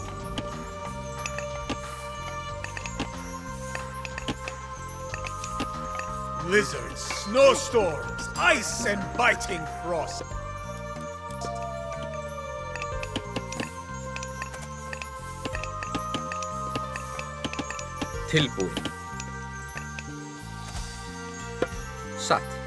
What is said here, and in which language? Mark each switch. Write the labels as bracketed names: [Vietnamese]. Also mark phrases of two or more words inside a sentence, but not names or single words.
[English] Blizzards, snowstorms, ice and biting frost. [Icelandic] Tilbúin. Satt.